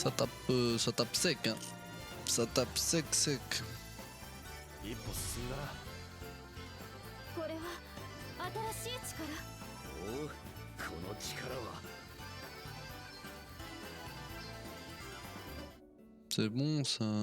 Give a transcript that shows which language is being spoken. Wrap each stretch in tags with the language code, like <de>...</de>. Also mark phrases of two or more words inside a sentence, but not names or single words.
<fr>ça tape sec, hein. Ça tape sec, sec.</fr> <ja>一歩進んだな。これは新しい力。おう、この力は。</ja> <fr>C'est bon, ça.</fr>